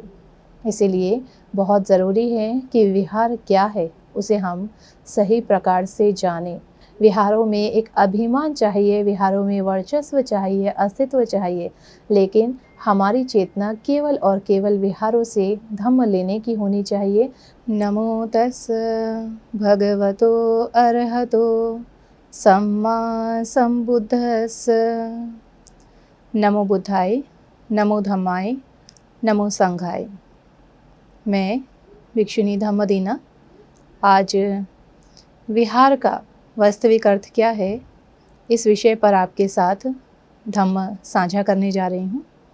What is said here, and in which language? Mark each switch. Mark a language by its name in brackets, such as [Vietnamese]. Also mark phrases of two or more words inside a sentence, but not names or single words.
[Hindi] इसीलिए बहुत ज़रूरी है कि विहार क्या है उसे हम सही प्रकार से जानें। विहारों में एक अभिमान चाहिए, विहारों में वर्चस्व चाहिए, अस्तित्व चाहिए, लेकिन हमारी चेतना केवल और केवल विहारों से धम्म लेने की होनी चाहिए। [Pali] नमो तस् भगवतो अरहतो सम्मा संबुद्धस्स। नमो बुद्धाय, नमो धम्माय, नमो संघाय। [Hindi] मैं भिक्षुणी धम्मदीना आज विहार का वास्तविक अर्थ क्या है इस विषय पर आपके साथ धम्म साझा करने जा रही हूँ।